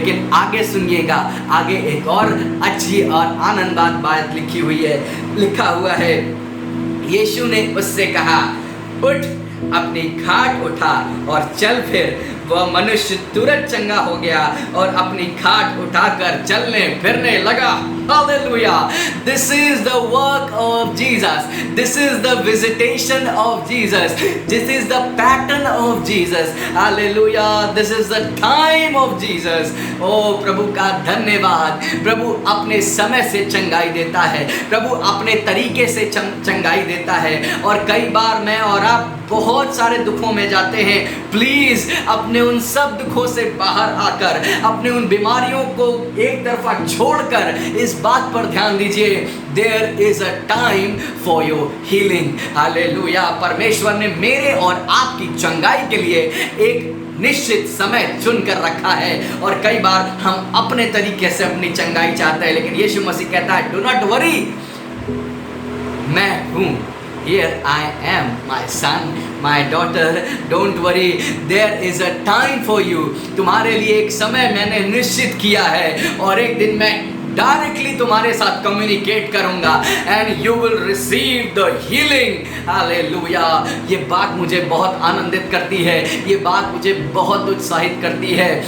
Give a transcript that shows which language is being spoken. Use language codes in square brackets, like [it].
[hi] लेकिन आगे सुनिएगा, आगे एक और अच्छी और आनंददायक बात लिखी हुई है। लिखा हुआ है, यीशु ने उससे कहा, उठ, अपनी खाट उठा और चल। फिर वह मनुष्य तुरंत चंगा हो गया और अपनी खाट उठाकर चलने फिरने लगा। Hallelujah. [en] This is the work of Jesus. This is the visitation of Jesus. This is the pattern of Jesus. Hallelujah. This is the time of Jesus. [hi] ओ प्रभु का धन्यवाद। प्रभु अपने समय से चंगाई देता है, प्रभु अपने तरीके से चंगाई देता है। और कई बार मैं और आप बहुत सारे दुखों में जाते हैं। प्लीज़ अपने उन सब दुखों से बाहर आकर, अपने उन बीमारियों को एक तरफा छोड़कर इस बात पर ध्यान दीजिए, [en] There is a time for your healing. [hi] Hallelujah. परमेश्वर ने मेरे और आपकी चंगाई के लिए एक निश्चित समय चुन कर रखा है। और कई बार हम अपने तरीके से अपनी चंगाई चाहते हैं, लेकिन यीशु मसीह कहता है, [en] do not worry, [hi] मैं हूँ। [en] Here I am, my son, my daughter, don't worry, there is a time for you. [hi] तुम्हारे लिए एक समय मैंने निश्चित किया है और एक दिन मैं डायरेक्टली तुम्हारे साथ कम्युनिकेट करूंगा [en] And you will receive the healing. [hi] Hallelujah. ये बात मुझे बहुत आनंदित करती है, ये बात मुझे बहुत उत्साहित करती है।